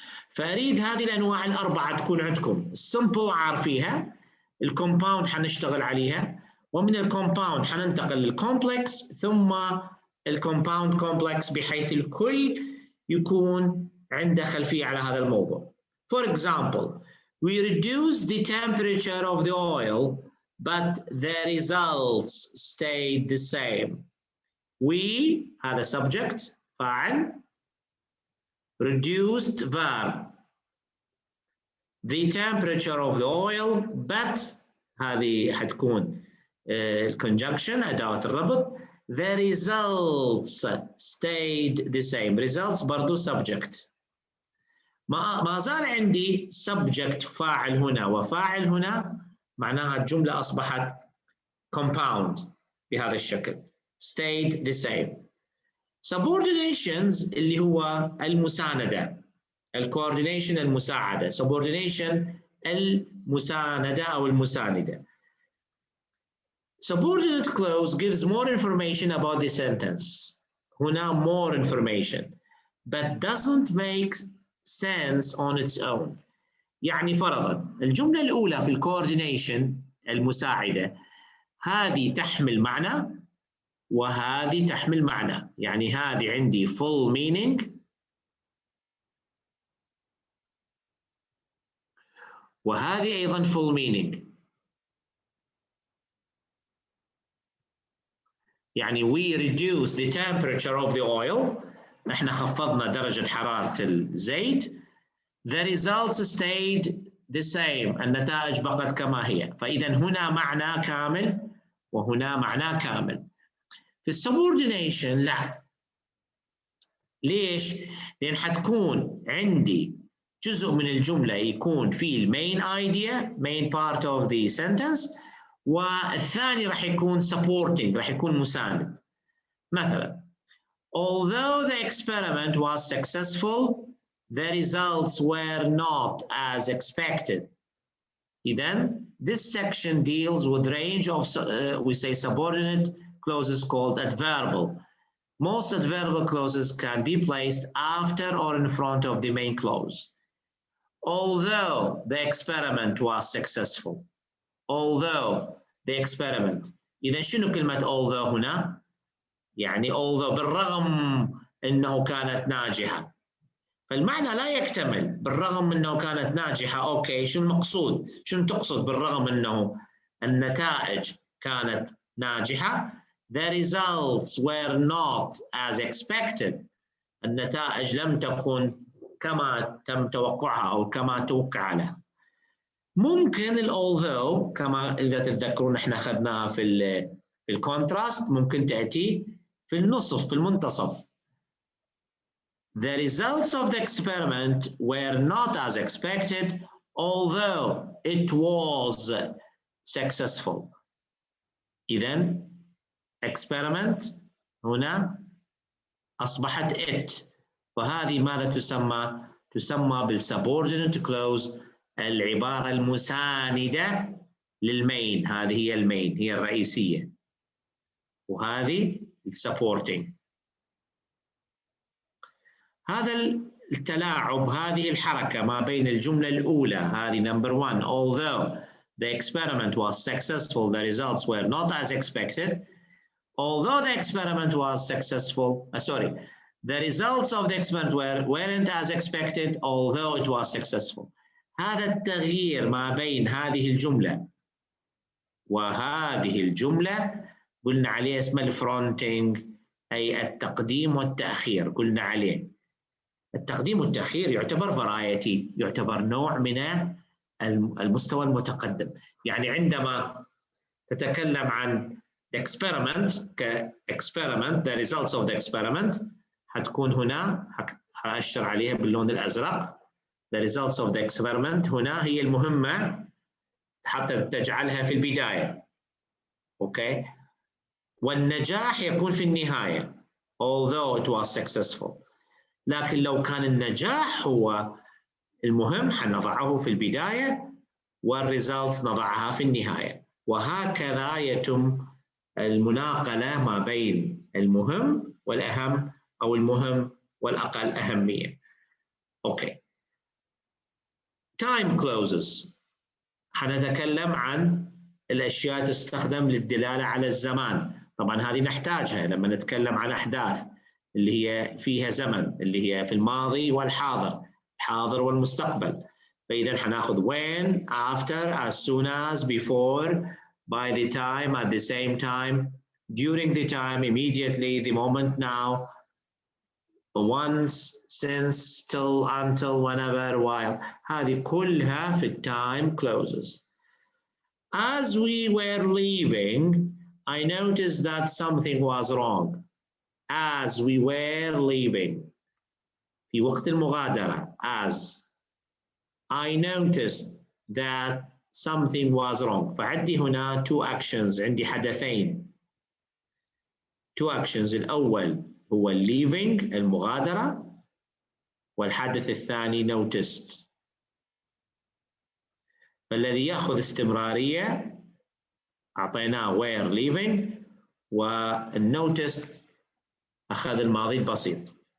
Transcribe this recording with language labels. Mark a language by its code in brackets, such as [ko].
[ar] فأريد هذه الأنواع الأربعة تكون عندكم. السمبل عارفيها، الكومباوند حنشتغل عليها، ومن الكومباوند حننتقل للكومبلكس ثم الكومباوند كومبلكس بحيث الكل يكون عنده خلفية على هذا الموضوع. [en] For example, we reduce the temperature of the oil but the results stayed the same. We هذا subject فاعل reduced verb the temperature of the oil but [ar] هذه حتكون [en] conjunction [ar] أداة الربط [en] the results stayed the same. results برضو subject. [ar] ما زال عندي subject فاعل هنا وفاعل هنا معناها الجملة أصبحت compound بهذا الشكل [en] stayed the same. [ar] subordinations اللي هو المساندة الcoordination المساعدة subordination المساندة أو المساندة. [en] subordinate clause gives more information about the sentence. هنا more information but doesn't make sense on its own. [ar] يعني فرضا الجملة الأولى في الcoordination المساعدة هذه تحمل معنى وهذه تحمل معنى، يعني هذه عندي [en] full meaning [ar] وهذه أيضا full meaning. [en] يعني we reduce the temperature of the oil [ar] احنا خفضنا درجة حرارة الزيت [en] the results stayed the same [ar] النتائج بقت كما هي. فإذا هنا معنى كامل وهنا معنى كامل. في السبوردينيشن لا. ليش؟ لأن حتكون عندي جزء من الجملة يكون فيه المين ايديا [en] main part of the sentence [ar] والثاني راح يكون supporting راح يكون مساند. [en] مثلا although the experiment was successful the results were not as expected. Then this section deals with range of we say subordinate clauses called adverbial. Most adverbial clauses can be placed after or in front of the main clause. Although the experiment was successful. Although the experiment. [ar] إذا شنو كلمة although هنا؟ يعني although بالرغم أنه كانت ناجحة. فالمعنى لا يكتمل بالرغم أنه كانت ناجحة. أوكي شو المقصود؟ شنو تقصد بالرغم أنه النتائج كانت ناجحة؟ [en] The results were not as expected. [ar] النتائج لم تكن كما تم توقعها أو كما توقع لها. ممكن although كما إذا تتذكرون احنا أخذناها في الكونتراست ممكن تأتي في النصف في المنتصف. [en] The results of the experiment were not as expected although it was successful. [ar] إذن experiment هنا أصبحت it وهذه ماذا تسمى؟ تسمى بالsubordinate clause العبارة المساندة للمين. هذه هي المين هي الرئيسية وهذه supporting. هذا التلاعب هذه الحركة ما بين الجملة الأولى هذه [en] number 1 although the experiment was successful the results were not as expected. Although the experiment was successful, the results of the experiment weren't as expected although it was successful. [ar] هذا التغيير ما بين هذه الجملة وهذه الجملة قلنا عليه اسمه الفرونتينج أي التقديم والتأخير. قلنا عليه التقديم والتأخير يعتبر فرايتي يعتبر نوع من المستوى المتقدم. يعني عندما تتكلم عن [en] experiment the results of the experiment [ar] حتكون هنا، هأشر عليها باللون الأزرق. [en] The results of the experiment [ar] هنا هي المهمة حتى تجعلها في البداية. أوكي. والنجاح يكون في النهاية [en] although it was successful. [ar] لكن لو كان النجاح هو المهم حنضعه في البداية والريزلتس نضعها في النهاية، وهكذا يتم المناقلة ما بين المهم والأهم أو المهم والأقل أهمية. [en] Okay. Time closes. [ar] حنتكلم عن الأشياء تستخدم للدلالة على الزمان. طبعا هذه نحتاجها لما نتكلم عن أحداث اللي هي فيها زمن، اللي هي في الماضي والحاضر، الحاضر والمستقبل. [en] فإذا حناخذ when, after, as soon as, before, by the time, at the same time, during the time, immediately, the moment now, once, since, till, until, whenever, while. [ar] هذه كلها في [en] time closes. As we were leaving, I noticed that something was wrong. As we were leaving. [ar] في وقت المغادرة. [en] As. I noticed that something was wrong. [ar] فعندي هنا [en] two actions. [ar] عندي حدثين. [en] Two actions. [ar] الأول هو leaving المغادرة، والحدث الثاني noticed. فالذي يأخذ استمرارية أعطيناه [en] were leaving، [ar] والnoticed أخذ الماضي البسيط.